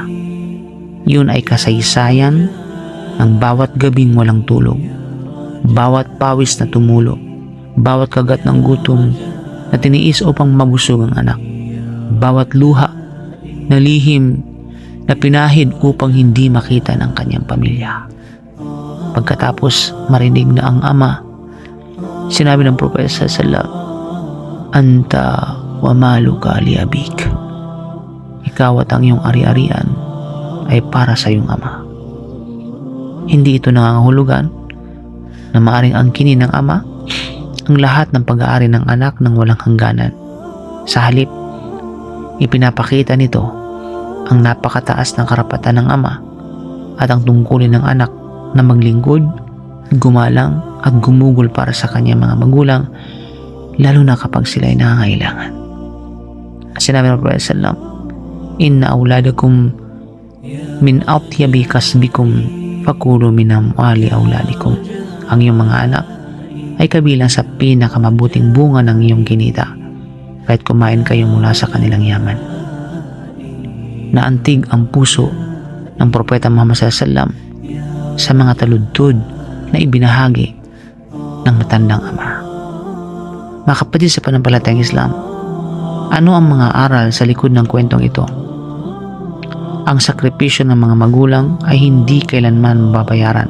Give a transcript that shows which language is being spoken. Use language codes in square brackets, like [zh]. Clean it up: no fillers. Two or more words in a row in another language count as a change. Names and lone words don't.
[tl] Iyon ay kasaysayan ng bawat gabing walang tulog, bawat pawis na tumulo, bawat kagat ng gutom na tiniis upang mabusog ang anak, bawat luha na lihim na pinahid upang hindi makita ng kanyang pamilya. Pagkatapos marinig na ang ama, sinabi ng propeta [ar] صلى الله عليه وسلم, "أنت ومالك لأبيك." [tl] Ikaw at ang iyong ari-arian ay para sa iyong ama. Hindi ito nangangahulugan na maaring angkinin ng ama ang lahat ng pag-aari ng anak ng walang hangganan. Sa halip, ipinapakita nito ang napakataas ng karapatan ng ama at ang tungkulin ng anak na maglingkod, gumalang at gumugol para sa kanyang mga magulang, lalo na kapag sila ay nangangailangan. Sinabi ng Prophet [ar] sallam, "إن أولادكم من أطيب كسبكم فكلوا من أموال أولادكم." [tl] Ang iyong mga anak ay kabilang sa pinakamabuting bunga ng iyong kinita, kahit kumain kayo mula sa kanilang yaman. Naantig ang puso ng Propeta Muhammad [ar] صلى الله عليه وسلم [tl] sa mga taludtod na ibinahagi ng matandang ama. Mga kapatid sa panampalatayang Islam, ano ang mga aral sa likod ng kwentong ito? Ang sakripisyo ng mga magulang ay hindi kailanman mababayaran.